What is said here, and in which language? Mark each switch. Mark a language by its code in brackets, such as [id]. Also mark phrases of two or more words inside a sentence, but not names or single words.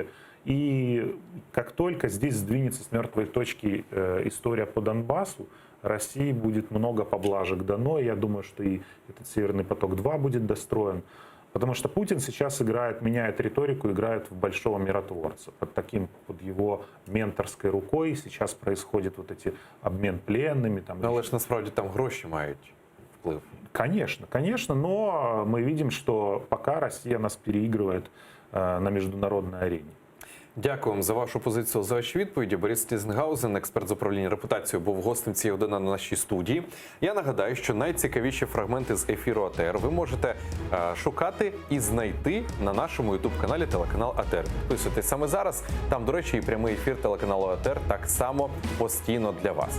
[ru] И как только здесь сдвинется с мертвой точки история по Донбассу, России будет много поблажек дано. Я думаю, что и этот Северный поток-2 будет достроен. Потому что Путин сейчас играет, меняет риторику, играет в большого миротворца. Под таким, под его менторской рукой сейчас происходит вот эти обмен пленными. [uk] Там, але ж насправді там гроші мають вплив. [ru] Конечно, конечно, но мы видим, что пока Россия нас переигрывает на международной арене. [uk] Дякую вам за вашу позицію, за ваші відповіді. Борис Тізенгаузен, експерт з управління репутацією, був гостем цієї години на нашій студії. Я нагадаю, що найцікавіші фрагменти з ефіру АТР ви можете шукати і знайти на нашому ютуб-каналі телеканал АТР. Підписуйтесь саме зараз. Там, до речі, і прямий ефір телеканалу АТР так само постійно для вас.